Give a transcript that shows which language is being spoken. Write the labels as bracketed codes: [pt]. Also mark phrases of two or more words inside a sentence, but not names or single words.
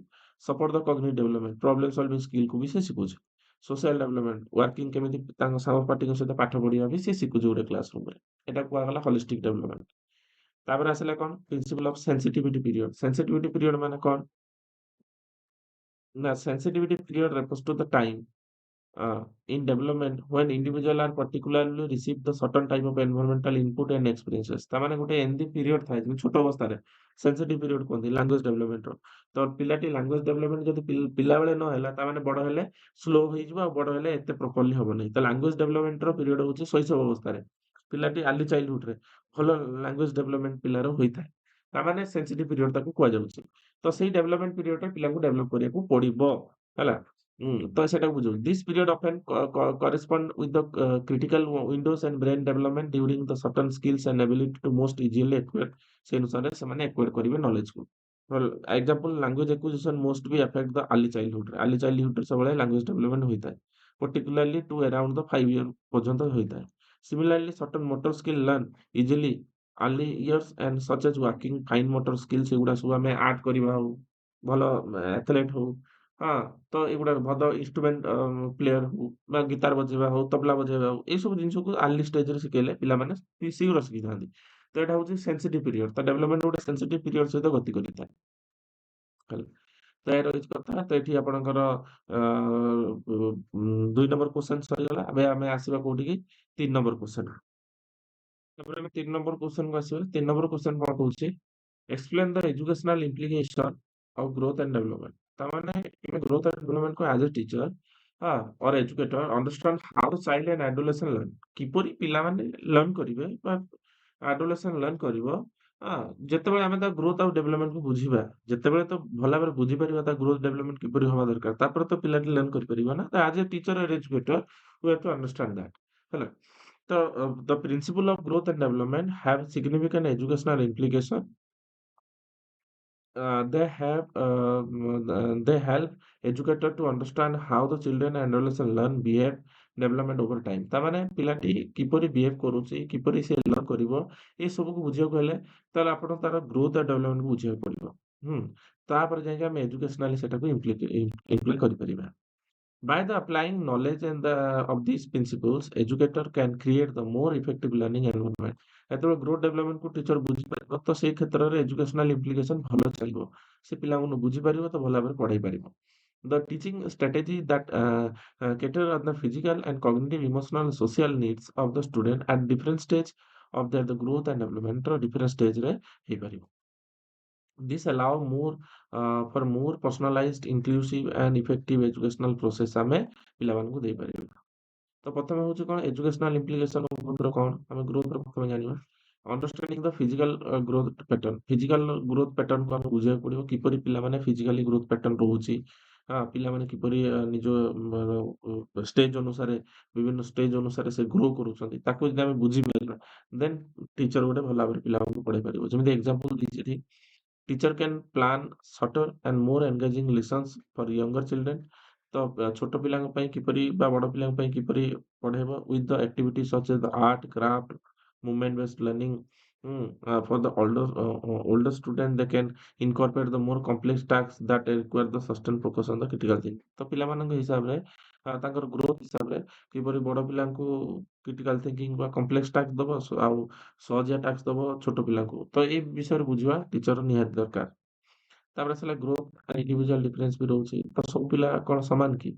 [en] support the cognitive development problem solving skillକୁ [or] ବି ସେ ଶିଖୁଛି। [en] social development working [or] କେମିତି ତାଙ୍କ ସହପାଠୀଙ୍କ ସହିତ ପାଠ ପଢ଼ିବା ବି ସେ ଶିଖୁଛି ଗୋଟେ [en] class roomରେ। [or] ଏଟା କୁହାଗଲା [en] holistic development. [or] ତାପରେ ଆସିଲା କଣ [en] principle of sensitivity period. sensitivity period [or] ମାନେ କଣ? [en] ନା sensitivity period refers to the time in development when individual are particularly receive the certain type of environmental input and experiences। [or] ତା ମାନେ ଗୋଟେ ଏମିତି ପିରିୟଡ ଥାଏ ଯେମିତି ଛୋଟ ଅବସ୍ଥାରେ [en] sensitive period [or] କୁହନ୍ତି [en] language developmentର। [or] ତ ପିଲାଟି [en] language development [or] ଯଦି ପିଲାବେଳେ ନ ହେଲା ତା ମାନେ ବଡ ହେଲେ ସ୍ଲୋ ହେଇଯିବ ଆଉ ବଡ ହେଲେ ଏତେ ପ୍ରପରଲି ହବ ନାହିଁ। ତ [en] language developmentର [or] ପିରିୟଡ ହଉଛି ଶୈଶବ ଅବସ୍ଥାରେ। ପିଲାଟି [en] early childhoodରେ [or] ଭଲ [en] language development [or] ପିଲାର ହୋଇଥାଏ। ତା ମାନେ [en] sensitive period [or] ତାକୁ କୁହାଯାଉଛି। ତ ସେଇ [en] development periodରେ [or] ପିଲାଙ୍କୁ ଡେଭଲପ କରିବାକୁ ପଡିବ ହେଲା। ତ ସେଟାକୁ ବୁଝାଉଛି। [en] this period often correspond with the critical windows and brain development during the certain skills and ability to most easily acquire। [or] ସେ ଅନୁସାରେ ସେମାନେ [en] acquire କରିବେ knowledgeକୁ। example language acquisition most be affect the early childhood। early childhoodରେ ସବୁବେଳେ language development ହୋଇଥାଏ। particularly to around the 5 year [or] ପର୍ଯ୍ୟନ୍ତ ହୋଇଥାଏ। [en] Similarly certain motor skill learn easily early years and such as working fine motor skills [or] ଏଗୁଡା ସବୁ ଆମେ ଆର୍ଟ କରିବା ହଉ ଭଲ ଆଥଲେଟ୍ ହଉ ହଁ ତ ଏଗୁଡା ଭଲ [en] instrument player [or] ହଉ ବା ଗିଟାର ବଜେଇବା ହଉ ତବଲା ବଜେଇବା ହଉ ଏଇ ସବୁ ଜିନିଷକୁ [en] early stageରେ [or] ଶିଖେଇଲେ ପିଲାମାନେ ଶୀଘ୍ର ଶିଖିଥାନ୍ତି। ତ ଏଇଟା ହଉଛି [en] sensitive period. [or] ତ ଡେଭଲପମେଣ୍ଟ ଗୋଟେ [en] sensitive period [or] ସହିତ ଗତି କରିଥାଏ ହେଲା। ତ ଏ ରହିଛି କଥା। ତ ଏଠି ଆପଣଙ୍କର 2 [en] number question [or] ସରିଗଲା। ଏବେ ଆମେ ଆସିବା କୋଉଠିକି 3 [en] number question. [or] ତାପରେ ଆମେ 3 [en] number questionକୁ [or] ଆସିବା। 3 [en] number question [or] କଣ କହୁଛି? [en] Explain the educational implication of growth and development। [or] ତାମାନେ ଆମେ [en] growth and development କୁ as a teacher or educator understand how the child and adolescent learn। [or] କିପରି ପିଲାମାନେ learn କରିବେ ବା [en] adolescent learn [or] କରିବ ଯେତେବେଳେ ଆମେ ତା growth ଆଉ development କୁ ବୁଝିବା। ଯେତେବେଳେ ତ ଭଲ ଭାବରେ ବୁଝିପାରିବା ତା [en] growth development [or] କିପରି ହବା ଦରକାର ତାପରେ ତ ପିଲାଟି learn କରିପାରିବ ନା। [en] ତ as a teacher or educator we have to understand that ହେଲା। ତ the principle of growth and development have significant educational implication। They help educator to understand how the children and adolescent learn behave development over time। [or] ତା ମାନେ ପିଲାଟି କିପରି behave କରୁଛି କିପରି ସେ learn କରିବ ଏ ସବୁକୁ ବୁଝିବାକୁ ହେଲେ ତାହେଲେ ଆପଣ ତାର [en] growth ଆଉ development [or] କୁ ବୁଝିବାକୁ ପଡିବ। ହୁଁ ତାପରେ ଯାଇକି ଆମେ educationally ସେଟାକୁ implement କରିପାରିବା। [en] By the applying knowledge and of these principles, educator can create the more effective learning environment। [or] ଯେତେବେଳେ [en] growth development [or] କୁ ଟିଚର ବୁଝିପାରିବ ତ ସେଇ କ୍ଷେତ୍ରରେ [en] educational implication [or] ଭଲ ଚାଲିବ। ସେ ପିଲାମାନଙ୍କୁ ବୁଝିପାରିବ ତ ଭଲ ଭାବରେ ପଢେଇ ପାରିବ। [en] The teaching strategy that cater on the physical and cognitive, emotional, social needs of the student at different stage of their the growth and development ର different stage ରେ ହେଇପାରିବ। This allow more for more personalized, inclusive and effective educational process [or] ଆମେ ପିଲାମାନଙ୍କୁ ଦେଇପାରିବା। ତ ପ୍ରଥମେ ହଉଛି କଣ [en] educational implication growthର [or] କଣ ଆମେ ଗ୍ରୋଥର ପ୍ରଥମେ ଜାଣିବା। [en] understanding the physical growth pattern. physical growth patternକୁ [or] ଆମକୁ ବୁଝିବାକୁ ପଡିବ କିପରି ପିଲାମାନେ [en] physically growth pattern ରହୁଛି। [or] ପିଲାମାନେ କିପରି ନିଜ ଷ୍ଟେଜ ଅନୁସାରେ ବିଭିନ୍ନ ଷ୍ଟେଜ ଅନୁସାରେ ସେ ଗ୍ରୋ କରୁଛନ୍ତି ତାକୁ ଯଦି ଆମେ ବୁଝିପାରିବା [en] then teacher [or] ଗୋଟେ ଭଲ ଭାବରେ ପିଲାମାନଙ୍କୁ ପଢେଇ ପାରିବ। ଯେମିତି ଏକ୍ସାମ୍ପଲ ଦେଇଛି ଏଠି [en] Teacher can plan shorter and more engaging lessons for younger children। [or] ତ ଛୋଟ ପିଲାଙ୍କ ପାଇଁ କିପରି ବା ବଡ ପିଲାଙ୍କ ପାଇଁ କିପରି ପଢେଇବ [en] with the activities such as the art, craft, movement based learning। For the older student they can incorporate the more complex tasks that require the sustained focus on the critical thinking। [or] ତ ପିଲାମାନଙ୍କ ହିସାବରେ ତାଙ୍କର ଗ୍ରୋଥ ହିସାବରେ କିପରି ବଡ ପିଲାଙ୍କୁ [en] critical thinking [or] ବା [en] complex task [or] ଦବ ଆଉ ସହଜିଆ ଟାସ୍କ ଦବ ଛୋଟ ପିଲାଙ୍କୁ। ତ ଏଇ ବିଷୟରେ ବୁଝିବା ଟିଚର ନିହାତି ଦରକାର। ତାପରେ ଆସିଲା ଗ୍ରୋଥ ଆଉ [en] individual difference [or] ବି ରହୁଛି। ତ ସବୁ ପିଲା କଣ ସମାନ କି?